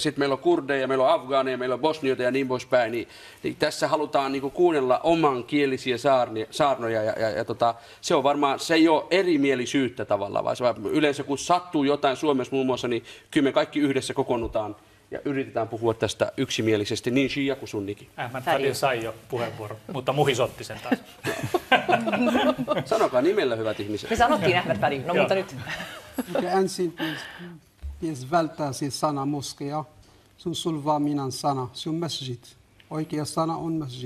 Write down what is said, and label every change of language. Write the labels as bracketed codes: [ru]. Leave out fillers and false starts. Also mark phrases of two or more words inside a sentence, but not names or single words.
[fi] Sitten meillä on kurdeja, meillä on afgaaneja, meillä on bosnioita ja niin poispäin. Niin tässä halutaan niin kuin kuunnella omankielisiä saarnoja ja se on varmaan, se ei ole erimielisyyttä tavallaan, vaan yleensä kun sattuu jotain Suomessa muun muassa, niin kyllä me kaikki yhdessä kokoonnutaan ja yritetään puhua tästä yksimielisesti, niin shia kuin sunnikin. Ahmad Fadil sai jo puheenvuoron, mutta Muhis otti sen taas. Sanokaa nimellä, hyvät ihmiset. Me sanottiin Ahmad Fadil, no mutta nyt. Ensin pitäisi välttää se sana moskea. Se on sulvaaminen sana. Se on masjid. Oikea sana on masjid.